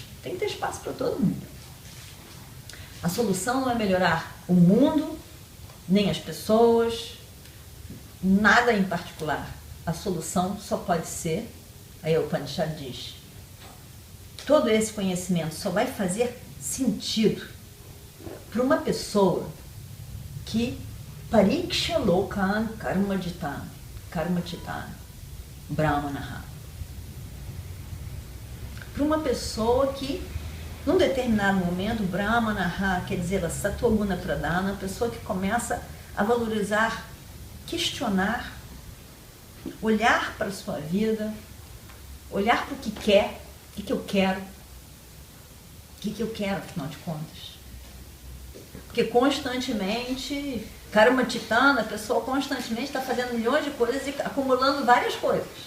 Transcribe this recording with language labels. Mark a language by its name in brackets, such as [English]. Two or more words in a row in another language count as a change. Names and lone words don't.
[Portuguese] Tem que ter espaço para todo mundo. A solução não é melhorar o mundo, nem as pessoas, nada em particular. A solução só pode ser, aí o Upanishad diz, todo esse conhecimento só vai fazer sentido para uma pessoa que [Sanskrit] परीक्ष्य लोकान् कर्मचितान् ब्राह्मणः. [Portuguese] Para uma pessoa que, num determinado momento, brahmanaha, quer dizer, a [Sanskrit] सत्त्वगुण प्रधान, [Portuguese] a pessoa que começa a valorizar, questionar, olhar para a sua vida, olhar para o que quer, o que eu quero, afinal de contas. Porque constantemente, karmachitana, a pessoa constantemente está fazendo milhões de coisas e acumulando várias coisas.